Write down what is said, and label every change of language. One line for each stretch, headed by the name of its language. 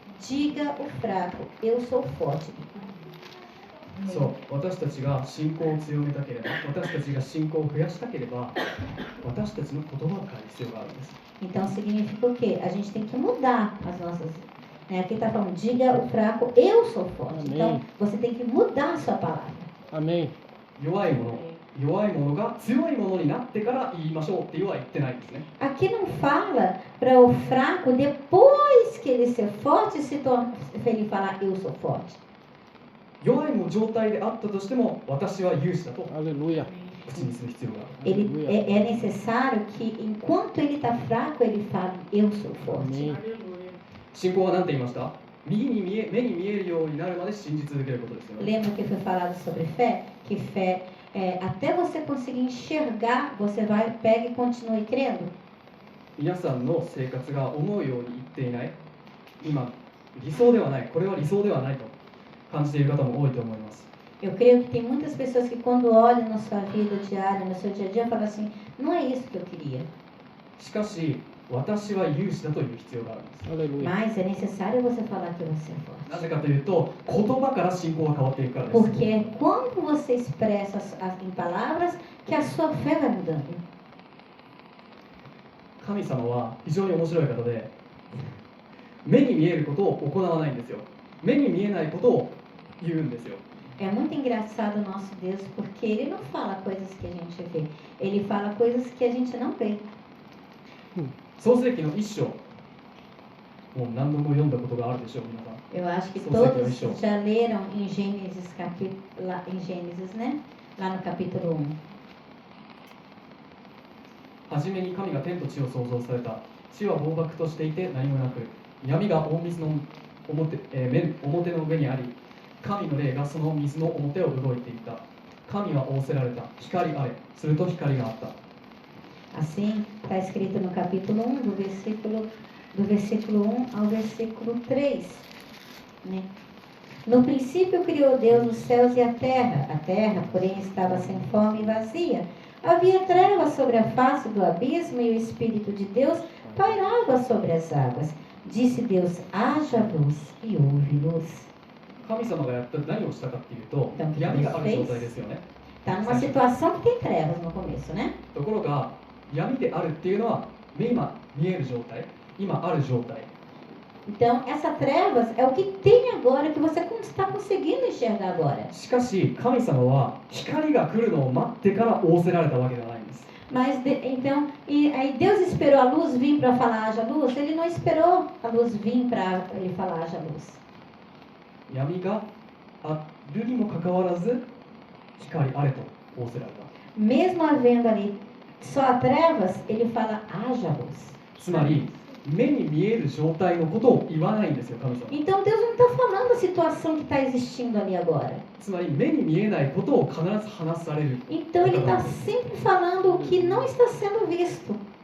Portuguese: Diga o fraco, eu sou forte.
Japanese: そう私たちが信仰を強めたければ、私たちが信仰を増やしたければ、私たちの言葉を変える必要があるんです。
Portuguese: Então significa o quê? A gente tem que mudar as nossas. Né? Aqui está falando, diga o fraco, eu sou forte. Amém. Então você tem que mudar a sua palavra. Amém.
Japanese: 弱いものが強いものになってから言いましょうっては言ってないんですね。
Portuguese: Aqui não fala para o fraco, depois que ele ser forte, ele falar, eu sou forte.
Japanese: 弱い状態であったとしても、私は勇士だと
Portuguese: Aleluia.
Japanese: 口にする必要がある。
Portuguese: Ele, é necessário que, enquanto ele está fraco, ele fale, eu sou forte. Amém.
Japanese: 信仰は何て言いました？目に見えるようになるまで信じ続けることですよね。
Portuguese: Lembra que foi falado sobre fé? Que fé, até você conseguir enxergar, você pega e continue crendo.
Japanese: 皆さんの生活が思うようにいっていない、今理想ではない、これは理想ではないと感じている方も多いと思います。
Portuguese: Eu creio que tem muitas pessoas que quando olham na sua vida diária, no seu dia a dia, falam assim, não é isso que eu queria.
Japanese: しかし私は勇士だという必要があるんです。
Portuguese: Aleluia. Mas é necessário você falar que você é
Japanese: な
Portuguese: forte.
Japanese: ぜかというと、言葉から信仰が変わっていくからです。
Portuguese: Porque é quando você expressa em palavras que a sua fé vai mudando.
Japanese: 神様は非常に面白い方で、目に見えることを行わないんですよ。目に見えないことを言うんですよ。
Portuguese: É muito engraçado o nosso Deus, porque Ele não fala coisas que a gente vê. Ele fala coisas que a gente não vê.
Japanese: 創世記の一章、もう何度も読んだことがあるでしょう、皆さん。
Portuguese: Eu acho que Só sei que eu todos show. já leram em Gênesis, em Gênesis, né? Lá no capítulo 1.
Japanese: はじめに神が天と地を創造された。地は暴漠としていて何もなく、闇が大水の表の上にあり、神の霊がその水の表を動いていた。神は仰せられた。光あれ。すると光があった。
Portuguese: Assim, está escrito no capítulo 1, do versículo 1 ao versículo 3. Né? No princípio criou Deus os céus e a terra, porém, estava sem forma e vazia. Havia trevas sobre a face do abismo e o Espírito de Deus pairava sobre as águas. Disse Deus, haja luz e houve luz.
Japanese: 神様が何をしたかっていうと、闇がある状態ですよね。
Portuguese: Está numa situação que tem trevas no começo, né?
Japanese: ところが、闇であるっていうのは、今見える状態、今ある状態。
Portuguese: Então, essa trevas é o que tem agora, que você está conseguindo enxergar agora.
Japanese: しかし、神様は光が来るのを待ってから仰せられたわけではないんです。
Portuguese: Mas, então, e aí Deus esperou a luz vir para falar haja luz? Ele não esperou a luz vir para ele falar haja luz.
Japanese: 闇があるにもかかわらず、光あれと仰せられた。
Portuguese: Mesmo havendo ali só trevas, ele fala haja luz.
Japanese: つまり、目に見える状態のことを言わないんですよ、神様。
Portuguese: Então Deus não está falando a situação que está existindo ali agora.
Japanese: つまり、目に見えないことを必ず話される。
Portuguese: Então ele está sempre falando o que não está sendo visto.